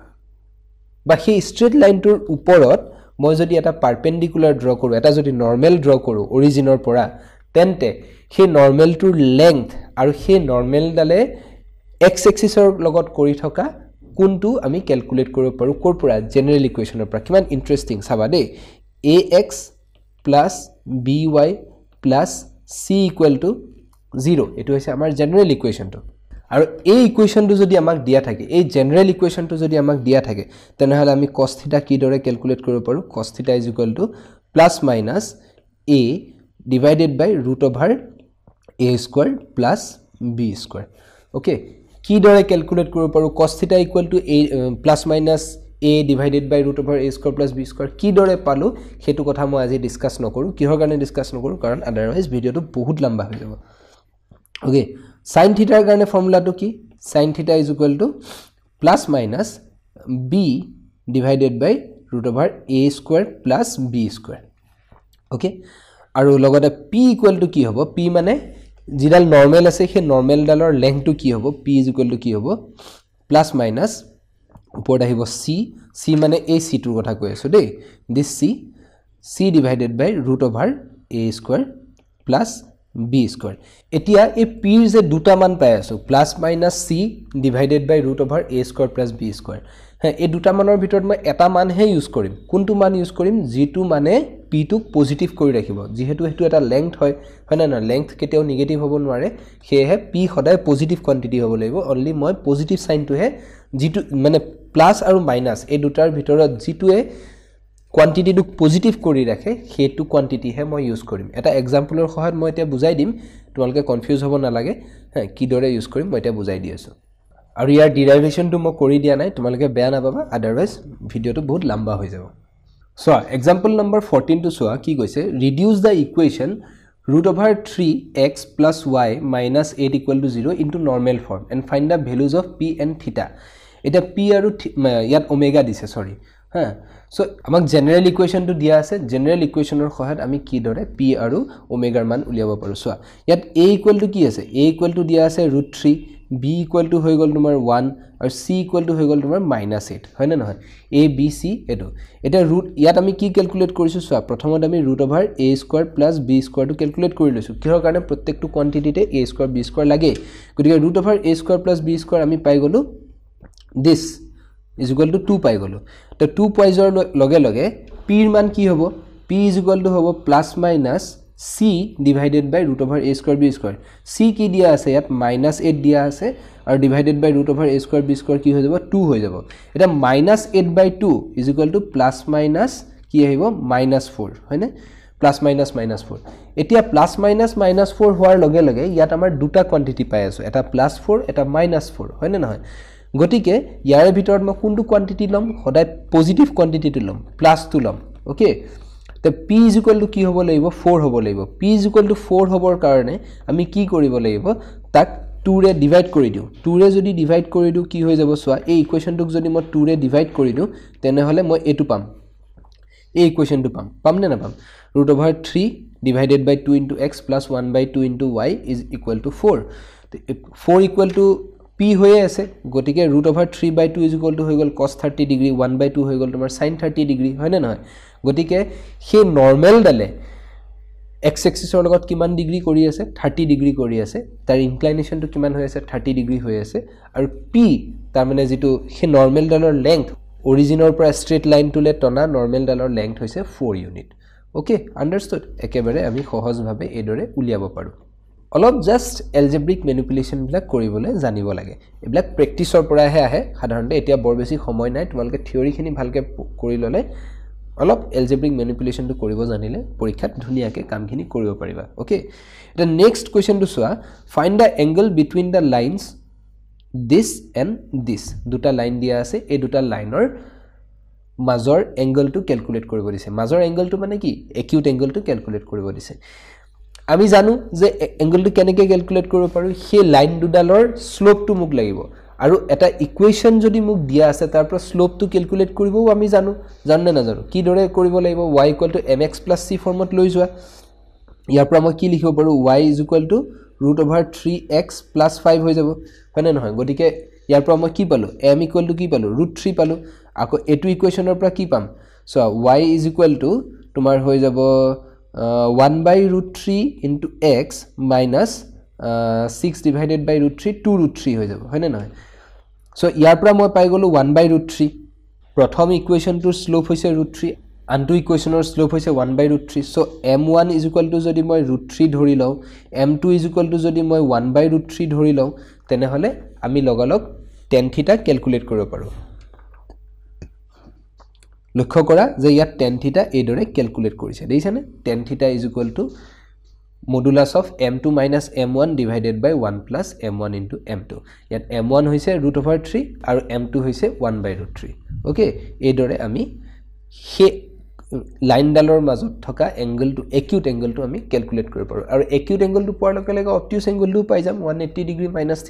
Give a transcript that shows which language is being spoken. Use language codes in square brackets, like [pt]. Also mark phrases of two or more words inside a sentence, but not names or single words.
[as] বা সেই স্ট্ৰেট লাইনটোৰ ওপৰত মই যদি এটা [en] perpendicular draw [as] কৰো এটা যদি [en] normal draw [as] কৰো অৰিজিনৰ পৰা তেন্তে সেই নৰ্মেলটোৰ লেংথ আৰু সেই নৰ্মেলডালে [en] x axis [as] লগত কৰি থকা কোনটো আমি ক্যালকুলেট কৰিব পাৰো কোৰ পৰা [en] general equation [as] পৰা কিমান ইন্টাৰেষ্টিং চাবা দে [en] ax plus by plus c equal [as] to 0 এটো হৈছে আমাৰ [en] general equation [as] আৰু এই ইকুৱেশ্যনটো যদি আমাক দিয়া থাকে এই [en] general equation [as] যদি আমাক দিয়া থাকে তেনেহলে আমি cos θ কি দৰে ক্যালকুলেট কৰিব পাৰো [en] cos θ is equal to plus minus a divided by root over a square plus b square okay [as] কি দৰে ক্যালকুলেট কৰিব পাৰো [en] cos θ equal to a plus minus a divided by root over a square plus b square [as] কি দৰে পালো হেতু কথা মই আজি ডিসকাস নকৰো কিহৰ কাৰণে ডিসকাস নকৰো কাৰণ [en] otherwise video [as] বহুত লম্বা হৈ যাব ওকে [en] sin θ ৰ কাৰণে ফৰ্মুলাটো কি sin θ is equal to plus minus b divided by root over a square plus b square [as] ওকে আৰু লগতে [en] p equal to [as] কি হ'ব p মানে যিডাল নৰ্মেল আছে সেই নৰ্মেল ডালৰ লেংথটো কি হ'ব [en] p is equal to [as] কি হ'ব [en] plus minus [as] উপৰ আহিব c মানে a c টোৰ কথা কৈ আছো দেই this [en] c divided by root over a square plus b square [as] এতিয়া এই p ৰ যে দুটা মান পাই আছো [en] plus minus c divided by root over a square plus b square [as] এই দুটা মানৰ ভিতৰত মই এটা মান হে ইউজ কৰিম কোনটো মান ইউজ কৰিম যেটো মানে p টোক পজিটিভ কৰি ৰাখিব যেহেতু হেতু এটা লেংথ হয় না না লেংথ কেতিয়াও নেগেটিভ হ'ব নোৱাৰে হেহে p সদায় [en] positive quantity [as] হ'ব লাগিব অনলি মই [en] positive sign [as] হে যেটো মানে প্লাস আৰু মাইনাস এই দুটাৰ ভিতৰত যেটোৱে কোয়ান্টিটিটো পজিটিভ কৰি ৰাখে হেতু কোয়ান্টিটি হে মই ইউজ কৰিম এটা এক্সাম্পলৰ সহায়ত মই এতিয়া বুজাই দিম তোমালকে কনফিউজ হ'ব না লাগে কি দৰে ইউজ কৰিম মই এতিয়া বুজাই দি আছো আৰু ইয়াৰ ডেৰিভেশনটো মই কৰি দিয়া নাই তোমালকে বেয়া না পাবা আদাৰৱাইজ ভিডিওটো বহুত লম্বা হৈ যাব [en] so example number [as] 14 টো সোৱা কি কৈছে [en] reduce the equation root over 3x plus y minus 8 equal to 0 into normal form and find the values of p and theta [as] এটা p আৰু ইয়াত ওমেগা দিছে সৰি হা সো আমাক [en] general equation [as] দিয়া আছে [en] general equation [as] সহায়ত আমি কি দৰে p আৰু ওমেগাৰ মান উলিয়াব পাৰো সো ইয়াত [en] a equal to [as] কি আছে [en] a equal to [as] দিয়া আছে √3 [en] b equal to [as] হৈ গল তোমাৰ 1 আৰু [en] c equal to [as] হৈ গল তোমাৰ -8 হয় না নহয় a b c এটো এটা ৰুট ইয়াত আমি কি ক্যালকুলেট কৰিছো সো প্ৰথমত আমি √a² + b² টো ক্যালকুলেট কৰি লৈছো কিহৰ কাৰণে প্ৰত্যেকটো কোৱান্টিটিতে a² b² লাগে গতিকে √a² + b² আমি পাই গলো [en] this is equal to 2 [as] পাই গলো তো 2 পয়জৰ লগে লগে p এর মান কি হ'ব [en] p is equal to [as] হ'ব ± [en] c divided by [as] √a² b² c কি দিয়া আছে ইয়াত -8 দিয়া আছে আৰু [en] divided by [as] √a² b² কি হৈ যাব 2 হৈ যাব এটা -8/2 [en] is equal to [as] ± কি আহিব -4 হয়নে +-4 এতিয়া +-4 হোৱাৰ লগে লগে ইয়াত আমাৰ দুটা কোৱান্টিটি পাই আছো এটা +4 এটা -4 হয়নে নহয় গটিকে ইয়াৰ ভিতৰত মই কোনটো কোৱান্টিটি লম সদায় [en] positive quantity [as] লম প্লাসটো লম ওকে তো [en] p is equal to [as] কি হ'ব লাগিব 4 হ'ব লাগিব [en] p is equal to [as] 4 হ'বৰ কাৰণে আমি কি কৰিব লাগিব তাক 2 ৰে ডিভাইড কৰি দিও 2 ৰে যদি ডিভাইড কৰি দিও কি হৈ যাব সোৱা এই ইকুৱেশ্যনটোক যদি মই 2 ৰে ডিভাইড কৰি দিও তেনে হলে মই এটো পাম এই ইকুৱেশ্যনটো পাম নে না পাম [en] √3 divided by 2 into x plus 1/2 into y is equal to 4 4 equal to p [as] হয়ে আছে গটিকে √3/2 [en] is equal to [as] হৈ গল [en] cos 30 degree [as] 1/2 হৈ গল তোমাৰ [en] sin 30 degree [as] হয় না নহয় গটিকে হে নরমাল ডালে x axisৰ লগত কিমান ডিগ্ৰী কৰি আছে 30 ডিগ্ৰী কৰি আছে তাৰ ইনক্লাইনেশনটো কিমান হৈ আছে 30 ডিগ্ৰী হৈ আছে আৰু p তাৰ মানে যেটো হে নরমাল ডালৰ লেংথ অৰিজিনৰ পৰা [en] straight line [as] টুলে টনা নরমাল ডালৰ লেংথ হৈছে 4 ইউনিট [en] okay understood [as] একেবাৰে আমি সহজভাৱে এদৰে উলিয়াব পাৰো অলপ [en] just algebraic manipulation [as] বিলাক কৰিবলৈ জানিব লাগে এবিলাক প্ৰেক্টিছৰ পৰাহে আহে সাধাৰণতে এতিয়া বৰ বেছি সময় নাই তোমালোকে থিওৰিখিনি ভালকে কৰি ললে অলপ [en] algebraic manipulation [as] কৰিব জানিলে পৰীক্ষাত ধুনিয়াকে কামখিনি কৰিব পাৰিবা ওকে এটা [en] next question [as] চোৱা [en] find the angle between the lines this and this [as] দুটা লাইন দিয়া আছে এই দুটা লাইনৰ মাজৰ এংগলটো ক্যালকুলেট কৰিব দিছে মাজৰ এংগলটো মানে কি [en] acute angle [as] ক্যালকুলেট কৰিব দিছে আমি জানো যে এংগলটো কেনেকৈ ক্যালকুলেট কৰিব পাৰো সেই লাইন দুডালৰ স্লোপটো মোক লাগিব আৰু এটা ইকুৱেশ্যন যদি মোক দিয়া আছে তাৰ পৰা স্লোপটো ক্যালকুলেট কৰিবও আমি জানো না জানো কি দৰে কৰিব লাগিব y = mx + c ফৰ্মত লৈ যোৱা ইয়াৰ পৰা মই কি লিখিব পাৰো y = √3x + 5 হৈ যাব হয় না নহয় গটিকে ইয়াৰ পৰা মই কি পালো m = কি পালো √3 পালো আকৌ এটো ইকুৱেশ্যনৰ পৰা কি পাম সো y = তোমাৰ হৈ যাব [en] 1/√3 into x minus 6 divided by √3 [as] 2√3 হৈ যাব হয় না নহয় সো ইয়াৰ পৰা মই পাই গলো 1/√3 প্ৰথম ইকুৱেশ্যনটোৰ স্লোপ হৈছে √3 আনটো ইকুৱেশ্যনৰ স্লোপ হৈছে 1/√3 সো m1 = যদি মই √3 ধৰি লও m2 = যদি মই 1/√3 ধৰি লও তেনে হলে আমি লগলগ tan θ ক্যালকুলেট কৰিব পাৰো লক্ষ্য কৰা যে ইয়াত [en] tan θ এই দৰে ক্যালকুলেট কৰিছে দেইছানে tan θ = modulus of m2 minus m1 divided by 1 plus m1 into m2 [as] ইয়াত m1 হৈছে √3 আৰু m2 হৈছে 1/√3 ওকে এই দৰে আমি হে লাইন ডালৰ মাজত থকা এংগলটো [en] acute angle [as] আমি ক্যালকুলেট কৰিব পাৰো আৰু একিউট এংগলটো পোৱাৰ লগে লগে [en] obtuse angle [as] পাই যাম 180 ডিগ্ৰী মাইনাস θ